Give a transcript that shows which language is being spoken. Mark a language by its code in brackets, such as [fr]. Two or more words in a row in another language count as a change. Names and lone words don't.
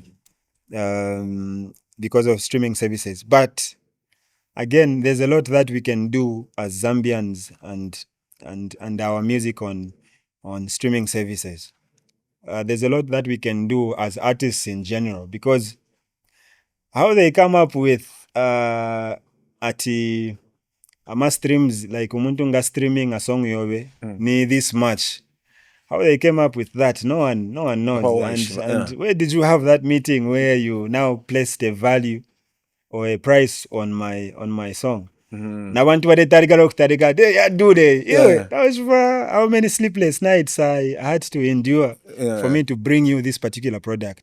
[en] Because of streaming services. But again, there's a lot that we can do as Zambians and our music on streaming services. There's a lot that we can do as artists in general, because how they come up with [bem] ati ama streams, [en] like [bem] umuntu nga streaming a song yobe ni [en] this much. How they came up with that, no one knows. And where did you have that meeting where you now placed a value or a price on my song? Now want to that was for how many sleepless nights I had to endure for me to bring you this particular product.